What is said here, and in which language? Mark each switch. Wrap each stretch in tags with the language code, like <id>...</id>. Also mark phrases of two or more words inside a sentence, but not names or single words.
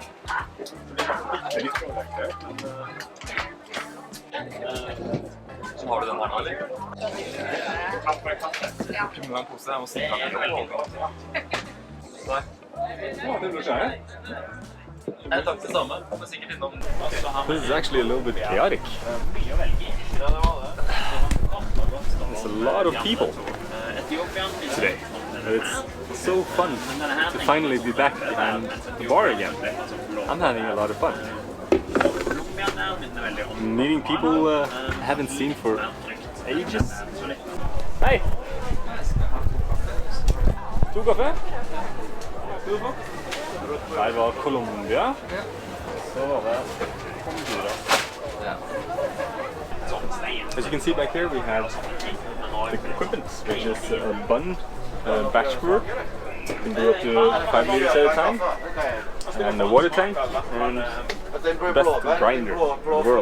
<no>Så har du den her nå, eller? Kaffe. Kunne du ha en pose? Jeg må sitte her. Nei. Det blir skjære. Nei, takk det samme. Det er sikkert innom.</no> <en>This is actually a little bit chaotic. There's a lot of people today. It's so fun to finally be back in the bar again. I'm having a lot of fun. Meeting people I haven't seen for ages.</en> <no>Hei! 2 kaffe? Der var Colombia. Så var det Honduras.</no> <en>As you can see back here, we have the equipment, which is a bun batch brewer. You can brew up to 5 liters at a time, and a water tank, and the best grinder in the world.</en>